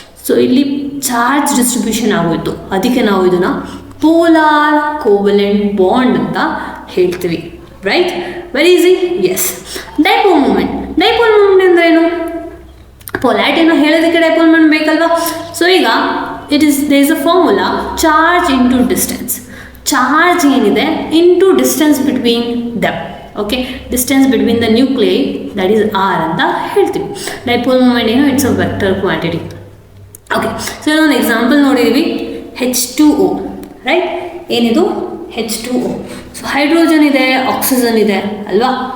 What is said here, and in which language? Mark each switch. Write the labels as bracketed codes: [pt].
[kn] So ಇಲ್ಲಿ charge distribution ಆಗೋಯ್ತು, ಅದಕ್ಕೆ ನಾವು ಇದನ್ನು ಪೋಲಾರ್ ಕೋವಲೆಂಟ್ ಬಾಂಡ್ ಅಂತ ಹೇಳ್ತೀವಿ. [en] Right, very easy. [kn] S, dipole moment. Dipole moment ಅಂದರೆ ಏನು? ಪೊಲಾರಿಟಿನ ಹೇಳೋದಕ್ಕೆ ಡೈಪೋಲ್ ಮೂಮೆಂಟ್ ಬೇಕಲ್ವಾ? [en] So ಈಗ there is a formula, charge into distance. Charge [kn] ಏನಿದೆ [en] Into distance between them. Okay, distance between the nuclei, that is R [kn] ಅಂತ ಹೇಳ್ತೀವಿ. Dipole moment ಏನು, [en] It's a vector quantity. [kn] Okay, so ಇದೊಂದು example ನೋಡಿದ್ದೀವಿ, H2O. Right, ಏನಿದು H2O. So hydrogen ಇದೆ, oxygen ಇದೆ ಅಲ್ವಾ?